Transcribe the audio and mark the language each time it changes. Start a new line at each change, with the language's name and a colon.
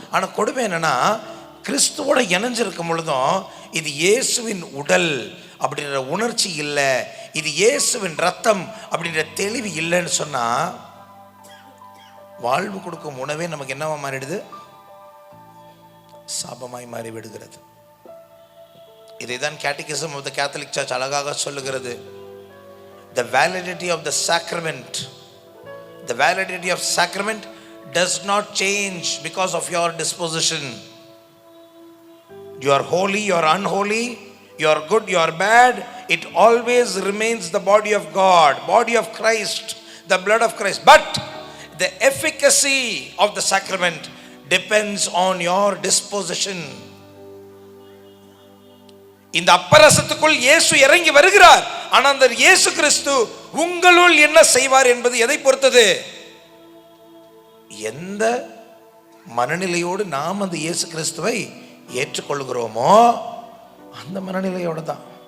Tamil: ஆனா கொடுமை என்னன்னா, கிறிஸ்துவோட இணைஞ்சிருக்கும் பொழுதும் இது இயேசுவின் உடல் அப்படின்ற உணர்ச்சி இல்லை, இது இயேசுவின் ரத்தம் அப்படின்ற தெளிவு இல்லைன்னு சொன்னா வாழ்வு கொடுக்கும் உணவே நமக்கு என்னவா மாறிடுது? சாபமாய் மாறி விடுகிறது. இதைதான் catechism of the Catholic search அழகாக சொல்லுகிறது.
English: The validity of the sacrament, the validity of sacrament does not change because of your disposition. You are holy, you are unholy, you are good, you are bad, it always remains the body of God, body of Christ, the blood of Christ. But the efficacy of the sacrament depends on your disposition.
Tamil: இந்த அப்பரசத்துக்குள் இயேசு இறங்கி வருகிறார். ஆனா அந்த இயேசு கிறிஸ்து உங்களுள் என்ன செய்வார் என்பது எதை பொறுத்தது? எந்த மனநிலையோடு நாம் அந்த இயேசு கிறிஸ்துவை ஏற்றுக்கொள்கிறோமோ அந்த மனநிலையோடு தான்.